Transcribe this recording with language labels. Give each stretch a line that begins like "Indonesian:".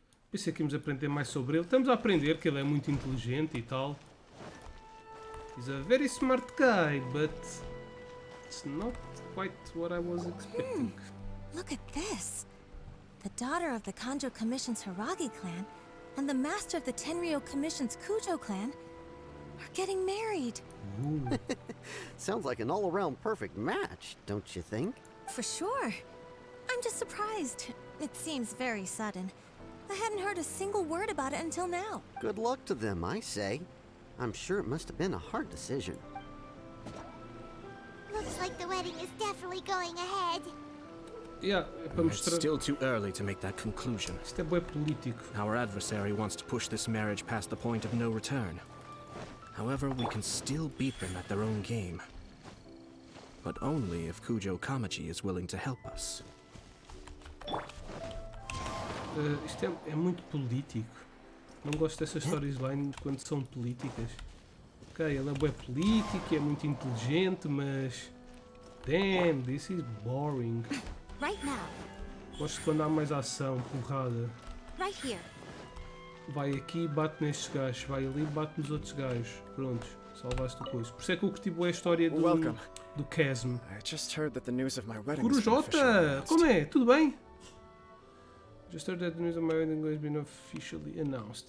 Portuguese: Pensei que íamos aprender mais sobre ele. Estamos a aprender que ele é muito inteligente e tal.
English: He's a very smart guy, but it's not quite what I was expecting. Look at this. The daughter of the Kanjo Commission's Hiragi clan and the master of the Tenryo Commission's Kujo clan are getting married. Sounds like an all-around perfect match, don't you think? For sure. I'm just surprised. It seems very sudden. I hadn't heard a single word about it until now. Good luck to them, I say. I'm sure it must have been a hard decision. Looks like the wedding is definitely going ahead. Yeah,
Portuguese: é para
English: It's
Portuguese: mostrar.
English: still too early to make that conclusion.
Portuguese: Isto é bué político.
English: Our adversary wants to push this marriage past the point of no return. However, we can still beat them at their own game. But only if Kujo Kamaji is willing to help us.
Portuguese: Isto é muito político. Não gosto dessas storylines quando são políticas. Ok, ele é bué político, é muito inteligente, mas...
English: Damn, this is boring. Right now.
Portuguese: Gosto quando há mais ação, porrada.
English: Right here.
Portuguese: Vai aqui, bate nestes gajos. Vai ali, bate nos outros gajos. Prontos, salvaste o coisa. Por isso é que eu curti bué a história do...
English: Welcome.
Portuguese: do Chasm.
English: I just heard that the news of my wedding has been officially
Portuguese: Corujota!
English: announced.
Portuguese: Como é? Tudo bem?
English: Just heard that the news of my wedding has been officially announced.